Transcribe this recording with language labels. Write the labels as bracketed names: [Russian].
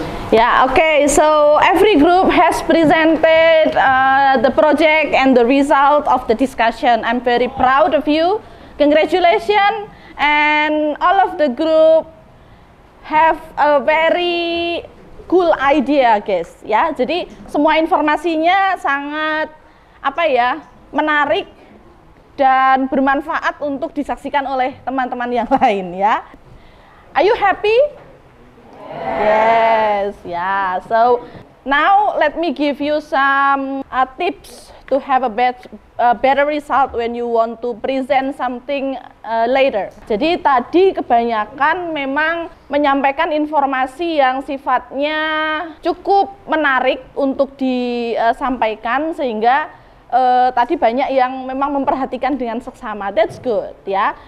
[English] Yeah, okay, so every group has presented the project and the result of the discussion. I'm very proud of you. Congratulations, and all of the group have a very cool idea, guys. [Indonesian] Ya, jadi semua informasinya sangat menarik dan bermanfaat untuk disaksikan oleh teman-teman yang lain, ya. [English] Are you happy? Yes, yeah. So now let me give you some tips to have a better result when you want to present something later. [Indonesian] Jadi tadi kebanyakan memang menyampaikan informasi yang sifatnya cukup menarik untuk disampaikan, sehingga tadi banyak yang memang memperhatikan dengan seksama. [English] That's good, [Indonesian] ya.